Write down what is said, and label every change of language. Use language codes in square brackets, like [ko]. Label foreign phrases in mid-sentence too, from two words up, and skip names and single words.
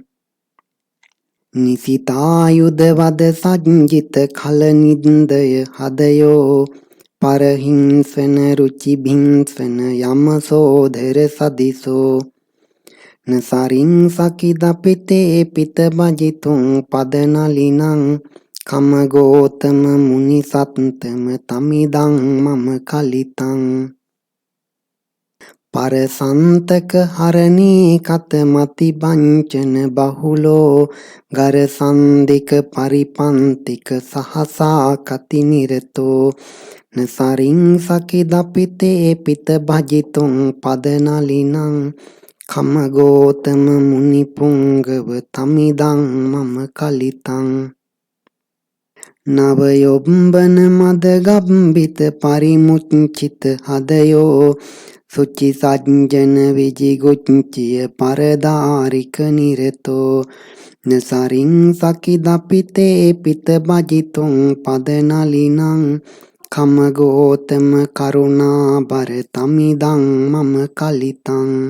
[pi] නිසිතායුද වද සජ්ජිත කල නින්දය හදයෝ පරහිංසන රුචි භිංසන යමසෝදර සදිසෝ නසරින් සකිදපිතේ පිත භජිතුං පදනලිනං කමගෝතම මුනි සත්තම තමිදං මම කලිතං පරසන්තක හරණී කත මති බංචන බහුලෝ ගර සන්දික පරිපන්තික සහසා කති නිරතෝ නසරින් සකිදපිතේ පිත භජිතුං පදනලිනං කමගෝතම මුනි පුංගව තමිදං මම කලිතං නවයොබ්බන මද ගම්බිත පරිමුච්චිත හදයෝ සුචි සජ්ජන විජිගුච්චිය පරදාරික නිරතෝ නසරින් සකිදපිතේ පිත බජිතුන් පදනලිනං කමගෝතම කරුණා බර තමිදං මම කලිතං